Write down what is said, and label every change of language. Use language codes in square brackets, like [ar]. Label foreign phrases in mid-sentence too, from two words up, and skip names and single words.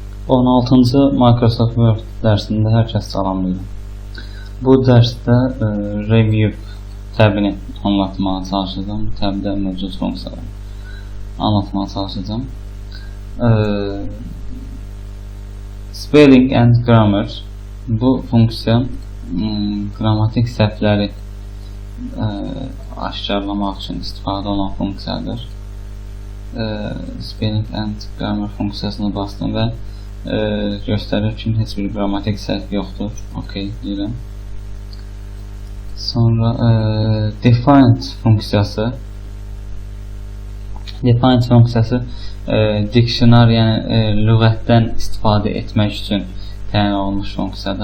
[az] 16-cı Microsoft Word dərsində hər kəs salamlayıram. Bu dərsdə review təbini anlatmağa çalışacağım. Təbdə mövcud funksiyaları anlatmağa çalışacağım. [en] Spelling and grammar, [az] bu funksiya qrammatik səhvləri aşkarlamaq üçün istifadə olan funksiyadır. [en] Spelling and grammar [az] funksiyasını bastım və göstərir ki, heç bir qrammatik səhv yoxdur. OK deyirəm. Sonra defined funksiyası. Defined funksiyası dictionary, yəni lüğətdən istifadə etmək üçün təyin olunmuş funksiyadır.